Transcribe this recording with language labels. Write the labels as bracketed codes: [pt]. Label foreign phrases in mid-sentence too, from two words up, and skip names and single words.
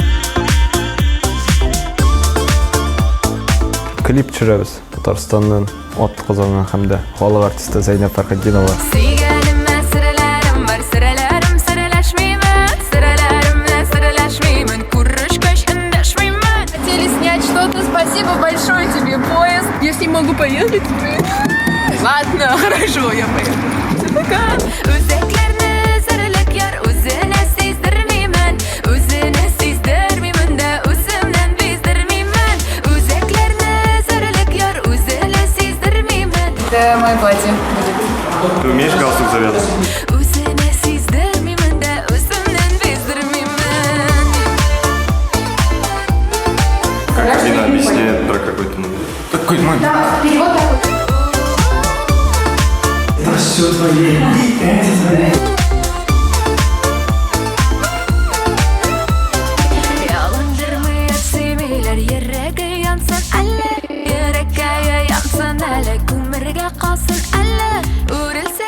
[tt] Клип төшерәбез. Татарстанның ат кызына һәм дә халык артисты Зәйнәп Фәрхетдинова. Сөйгәнемә серләрем бар, серләрем серләшмимен, серләремне серләшмимен, күрешкәч эндәшмимен. [ru] Хотели снять что-то. Спасибо большое тебе, поезд. Я не могу поехать. Ладно, хорошо, я поеду. Пока. [tt] Үзәкләрне серлек яр, үзенә сиздермимен, үзенә сиздермимен дә үземнән биздермимен. Үзәкләрне серлек яр, үзенә сиздермимен. [ru] Это мой платье. Ты умеешь галстук завязывать? [tt] Үзенә сиздермимен дә үземнән биздермимен. [ru] Лина объясняет про какой-то момент. Какой момент? Перевод такой. [tt] Ялындырмый сөймейләр, йөрәге янсын әллә, йөрәккә янсын әллә, күмергә калсын әллә, үрелсә